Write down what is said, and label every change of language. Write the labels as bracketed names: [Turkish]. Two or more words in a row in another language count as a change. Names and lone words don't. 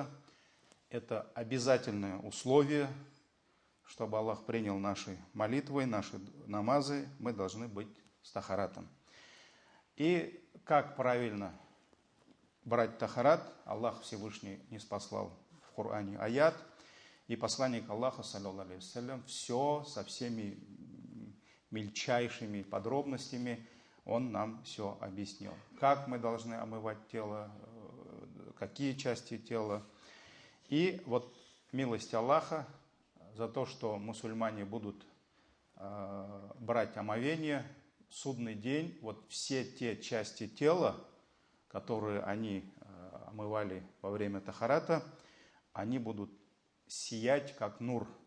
[Russian] Это обязательное условие, чтобы Аллах принял наши молитвы, наши намазы, мы должны быть с тахаратом. И как правильно брать тахарат, Аллах Всевышний ниспослал в Коране аят, и посланник Аллаха, [Arabic] صلى الله عليه وسلم, [Russian] все со всеми мельчайшими подробностями он нам все объяснил. Как мы должны омывать тело, какие части тела. И вот милость Аллаха за то, что мусульмане будут брать омовение, судный день, вот все те части тела, которые они омывали во время тахарата, они будут сиять как нур.